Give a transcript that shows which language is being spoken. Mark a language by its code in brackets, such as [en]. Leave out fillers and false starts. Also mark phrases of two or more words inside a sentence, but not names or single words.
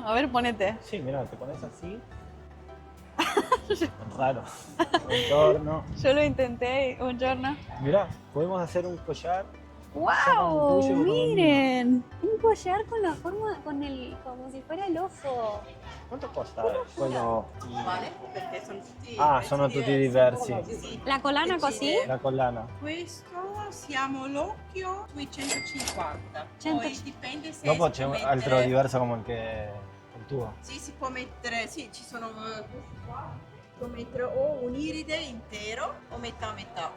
[es] A ver, ponete. Sí, mirá, te pones así. Raro. Contorno. Yo lo intenté un giorno. Mirá, podemos hacer un collar. ¡Wow! tuyo con el Miren, un collar con la forma, como si fuera el ojo. [it] Quanto costa quello? Quale? Perché sono tutti Ah, sono tutti diversi. Sì. La collana così? La collana. Questo siamo l'occhio sui 150. 100. Poi dipende se Dopo si c'è può un mettere... altro diverso come il tuo. Sì, si può mettere, sì, ci sono questi qua. Si può mettere o un iride intero o metà a metà.